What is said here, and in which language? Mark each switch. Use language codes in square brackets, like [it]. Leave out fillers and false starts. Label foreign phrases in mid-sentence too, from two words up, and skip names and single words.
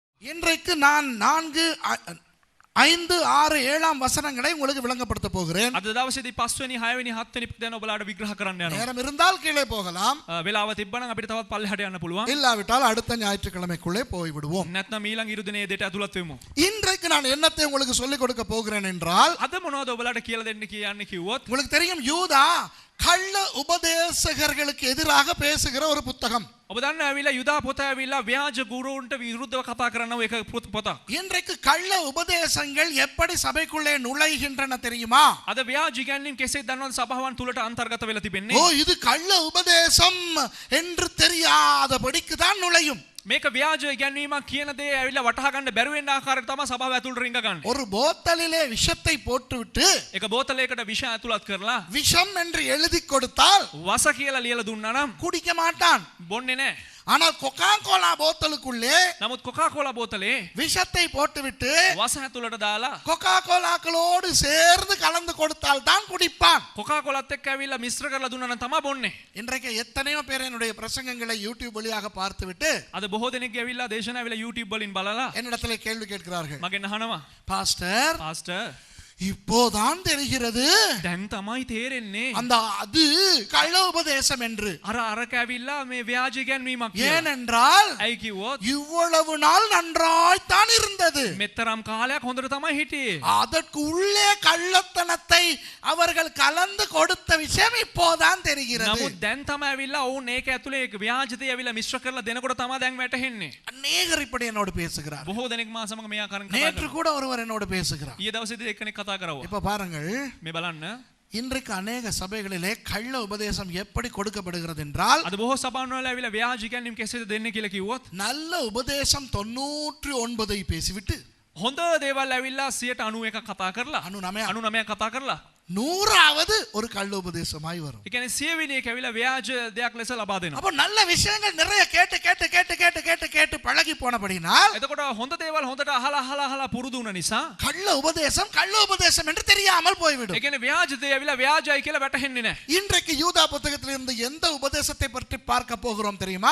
[ta] இன்றைக்கு நான் 4, 5, 6, 7 வசனங்களை உங்களுக்கு விளங்கப்படுத்த போகிறேன். [si] අද දවසේදී 5 වෙනි 6 වෙනි 7 වෙනි දැන් ඔයාලට විග්‍රහ කරන්න යනවා. [ta] நேரம் இருந்தால் கீழே போகலாம். [si] වෙලාව තිබ්බනම් අපිට තවත් පල්ලෙහාට යන්න පුළුවන්. [ta] இல்லாவிட்டால் அடுத்த ஞாயிற்றுக்கிழமைக்குள்ளே போய் விடுவோம். [si] නැත්නම් ඊළඟ ඉරු දිනේ දෙට ඇතුළත් වෙමු. [ta] இன்றைக்கு நான் என்னத்தை உங்களுக்கு சொல்லிக் கொடுக்க போகிறேன் என்றால், [si] අද මොනවද ඔයාලට කියලා දෙන්න කියන්නේ කිව්වොත්, [ta] உங்களுக்கு தெரியும் யூதா கள்ள உபதேசகர்களுக்கு எதிராக பேசுகிற ஒரு புத்தகம். [si] ඔබ දන්න ඇවිල්ලා යුදා පොත ඇවිල්ලා ව්‍යාජ ගුරුන්ට විරුද්ධව කතා කරන එක පොතක්. [ta] இன்றைக்கு கள்ள உபதேசங்கள் எப்படி சபைக்குள்ளே நுழைகின்றன தெரியுமா? [si] අද ව්‍යාජ ඉගැන්වීම් කෙසේ දන්නවද සභාවන් තුලට අන්තර්ගත වෙලා තිබෙන්නේ? [ta] ஓ, இது கள்ள உபதேசம் என்று தெரியாதபடிக்கு தான் நுழையும். [si] මේක ව්‍යාජ ඉගැන්වීමක් කියන දේ ඇවිල්ලා වටහා ගන්න බැරි වෙන ආකාරයට තමයි සභාව ඇතුළට රිංග ගන්න. [ta] ஒரு போத்தலிலே விஷத்தை போட்டுவிட்டு [si] එක බෝතලයකට විෂ ඇතුළත් කරලා [ta] விஷம் என்று எழுதி கொடுத்தால் [si] වස කියලා ලියලා දුන්නා නම් [ta] குடிக்க மாட்டான். [si] බොන්නේ නැහැ. [ta] ஆனால் கொக்கா கோலா போத்தலுக்குள்ளே [si] නමුත් කොකා කෝලා බෝතලේ [ta] விஷத்தை போட்டுவிட்டு [si] වස ඇතුළට දාලා [ta] கொக்கா கோலாக்களோடு சேர்ந்து கலந்து கொடுத்தால் தான் குடிப்பான். [si] කොකා කෝලත් එක්ක ඇවිල්ලා මිශ්‍ර කරලා දුන්නා නම් තමයි බොන්නේ. [ta] இன்றைக்கு எத்தனையோ பேர் என்னுடைய பிரசங்கங்களை யூடியூப் வழியாக பார்த்துவிட்டு [si] අද බොහෝ දෙනෙක් ඇවිල්ලා දේශනා ඇවිල්ලා YouTube වලින් බලලා [ta] என்னிடத்துல கேள்வி கேட்கிறார்கள். [si] මගෙන් අහනවා, [ta] பாஸ்டர், [si] පාස්ටර් [ta] இப்போதான் தெரிகிறது [si] දැන් තමයි තේරෙන්නේ [ta] அந்த அது கள்ள உபதேசம் என்று. [si] අර ඇවිල්ලා මේ ව්‍යාජ ඉගැන්වීමක් කියලා. [ta] ஏனென்றால் [si] ඇයි කිව්වොත් [ta] இவ்வளவு நாள் நன்றாய்த்தான் இருந்தது. [si] මෙතරම් කාලයක් හොඳට තමයි හිටියේ. [ta] அதற்கு உள்ளே கள்ளத்தனத்தை அவர்கள் கலந்து கொடுத்த விஷயம் இப்போதான் தெரிகிறது. [si] නමුත් දැන් තමයි ඇවිල්ලා ඔවුන් ඒක ඇතුලේ ව්‍යාජතේ ඇවිල්ලා මිශ්‍ර කරලා දෙනකොට තමයි දැන් වැටහෙන්නේ. [ta] அநேகர் இப்படி என்னோடு பேசுகிறார். [si] බොහෝ දෙනෙක් මා සමග මේ ආකාරයෙන් කතා [ta] நேற்று [si] කරනවා. [ta] கூட ஒருவர் என்னோடு பேசுகிறார். [si] ඊයේ දවසේදී එක්කෙනෙක් කතා කරවුවා. [ta] இப்ப பாருங்கள், [si] මේ බලන්න. [ta] இன்றைக்கு அநேக சபைகளிலே கள்ள உபதேசம் எப்படி கொடுக்கப்படுகிறது என்றால், [si] අද බොහෝ සභාවන් වල ඇවිල්ලා ව්‍යාජ ඉගැන්වීම් කෙසේද දෙන්නේ කියලා කිව්වොත්, [ta] நல்ல உபதேசம் 99 பேசிவிட்டு [si] හොඳ දේවල් ඇවිල්ලා 91 කතා කරලා 99 කතා කරලා [ta] 100வது ஒரு கள்ள உபதேசமாய் வரும். [si] ඒ කියන්නේ 100 වෙනි එක ඇවිල්ලා ව්‍යාජ දෙයක් ලෙස ලබා දෙනවා. [ta] அப்ப நல்ல விஷயங்கள் நிறைய கேட்டு கேட்டு கேட்டு கேட்டு கேட்டு கேட்டு பழகி போனபடினால் [si] එතකොට හොඳ දේවල් හොඳට අහලා පුරුදු වුණ නිසා [ta] கள்ள உபதேசம் என்று தெரியாமல் போய்விடும். [si] ඒ කියන්නේ ව්‍යාජ දේ ඇවිල්ලා ව්‍යාජයි කියලා වැටහෙන්නේ නැහැ. [ta] இன்றைக்கு யூதா புத்தகத்திலிருந்து எந்த உபதேசத்தை பற்றி பார்க்க போகிறோம் தெரியுமா?